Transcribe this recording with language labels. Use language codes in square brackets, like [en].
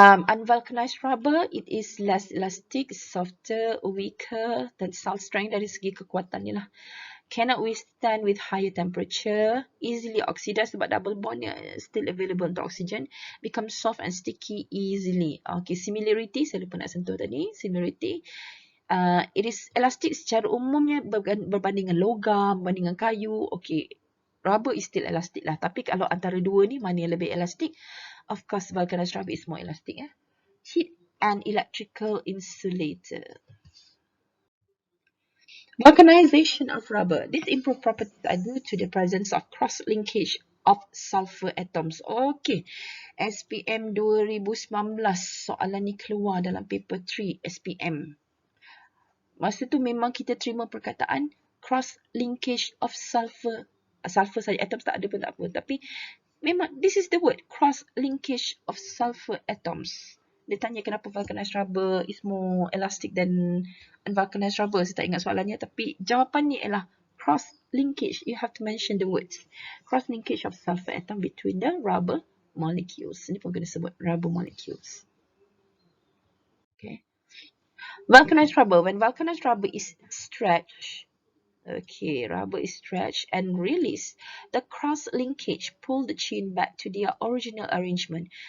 [en] Unvulcanized rubber, it is less elastic, softer, weaker, tensile strength [ms] dari segi kekuatannya lah. [en] cannot withstand with higher temperature, easily oxidized [ms] sebab [en] double bond still available [ms] untuk [en] oxygen, become soft and sticky easily. Okay, similarity, [ms] saya lupa nak sentuh tadi, similarity. [en] It is elastic [ms] secara umumnya berbanding dengan logam, berbanding dengan kayu. [en] Okay, rubber is still elastic [ms] lah. Tapi kalau antara dua ni, mana yang lebih elastic? [en] Of course, vulcanized rubber is more elastic. Heat and electrical insulator. Vulcanization of rubber. These improved properties are due to the presence of cross-linkage of sulfur atoms. [ms] Okay, SPM 2019 soalan ni keluar dalam paper 3 SPM. Masa tu memang kita terima perkataan [en] cross-linkage of sulfur. [ms] Sulfur saja, atoms tak ada pun tak apa. Tapi memang [en] this is the word, cross-linkage of sulfur atoms. [ms] Dia tanya kenapa [en] vulcanized rubber is more elastic than unvulcanized rubber. [ms] Saya tak ingat soalannya, tapi jawapan ni ialah cross-linkage. [en] You have to mention the words. Cross-linkage of sulfur atom between the rubber molecules. [ms] Ini pun kena sebut [en] rubber molecules. Okay. Vulcanized rubber. When vulcanized rubber is stretched, okay, rubber is stretched and released, the cross-linkage pull the chain back to their original arrangement.